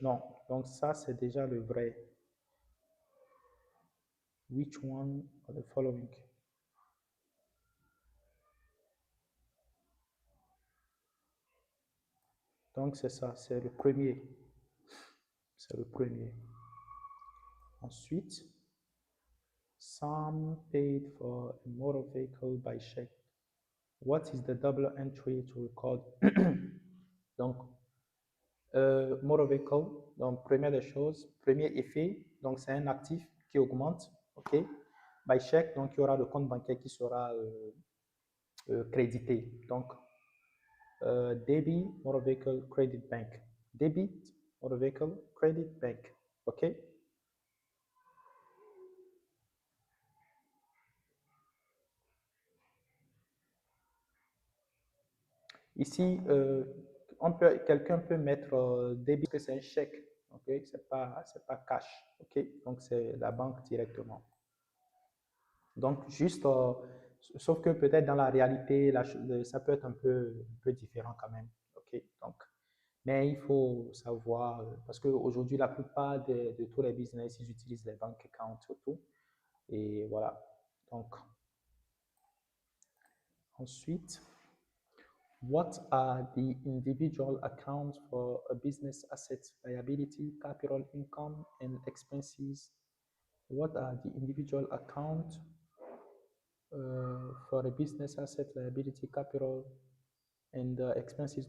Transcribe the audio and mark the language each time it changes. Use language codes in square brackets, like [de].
[fr] Non, donc ça, c'est déjà le vrai. [en] Which one of the following? [fr] Donc, c'est ça, c'est le premier. C'est le premier. Ensuite, [en] sum paid for a motor vehicle by check. What is the double entry to record? [fr] Donc, motor vehicle, donc première des choses, premier effet, donc c'est un actif qui augmente, ok? [en] By check, [fr] donc il y aura le compte bancaire qui sera crédité. Donc, [en] debit, motor vehicle, credit bank. Debit, motor vehicle, credit bank, ok? [fr] Ici, quelqu'un peut mettre débit que c'est un chèque, ok? C'est pas cash, ok? Donc c'est la banque directement. Donc juste, sauf que peut-être dans la réalité, ça peut être un peu différent quand même, ok? Donc Mais il faut savoir, parce qu'aujourd'hui, la plupart de tous les business, ils utilisent les bank accounts surtout. Et voilà. Donc, ensuite, [en] what are the individual accounts for a business assets, liability, capital, income, and expenses? What are the individual accounts for a business asset, liability, capital, and expenses?